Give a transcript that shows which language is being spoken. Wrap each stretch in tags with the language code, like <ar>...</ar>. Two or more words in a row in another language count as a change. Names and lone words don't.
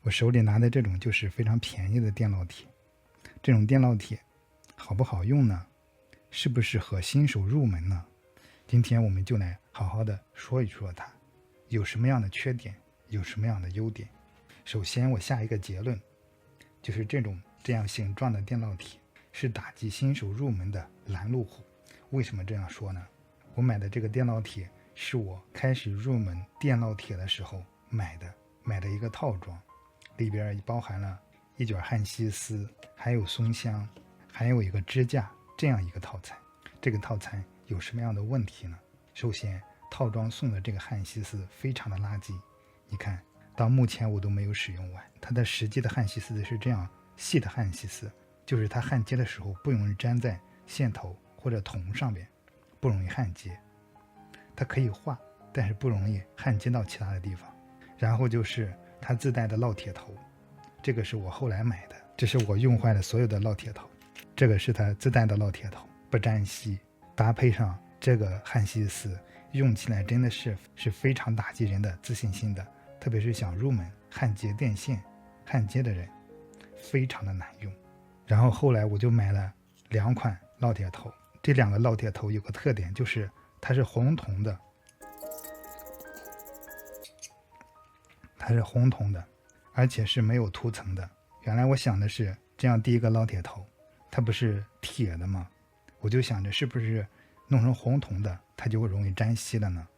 <zh>我手裡拿的这種就是非常便宜的电烙鐵。这种电烙鐵好不好用呢？適不適合新手入門呢？今天我們就來好好的說一說它有什麼樣的缺點，有什麼樣的優點。首先我下一個結論，就是這樣形狀的電烙鐵是打擊新手入門的攔路虎。為什麼這樣說呢？我買的這個電烙鐵是我開始入門電烙鐵的時候買的一個套裝，裡邊包含了一卷焊锡絲，還有松香，還有一個支架，這樣一個套餐。这个套餐有什麼樣的問題呢？首先，套裝送的這個焊锡絲非常的垃圾，你看到目前我都沒有使用完。它的實際的焊锡絲是這樣細的焊锡絲，就是它焊接的時候不容易粘在線頭或者銅上面，不容易焊接。它可以畫，但是不容易焊接到其他的地方。然後就是它自帶的烙鐵頭，這個是我後來買的，這是我用壞的所有的烙鐵頭。這個是它自帶的烙鐵頭，不沾锡，搭配上這個焊锡絲，用起來真的是非常打擊人的自信心的，特別是想入門焊接電線、焊接的人，非常的難用。然後後來我就買了2款烙鐵頭，這2個烙鐵頭有個特點，就是它是紅銅的，而且是沒有塗層的。原來我想的是這樣，第一個烙鐵頭它不是鐵的嗎？我就想着是不是弄成紅銅的它就會容易沾锡了呢？</zh>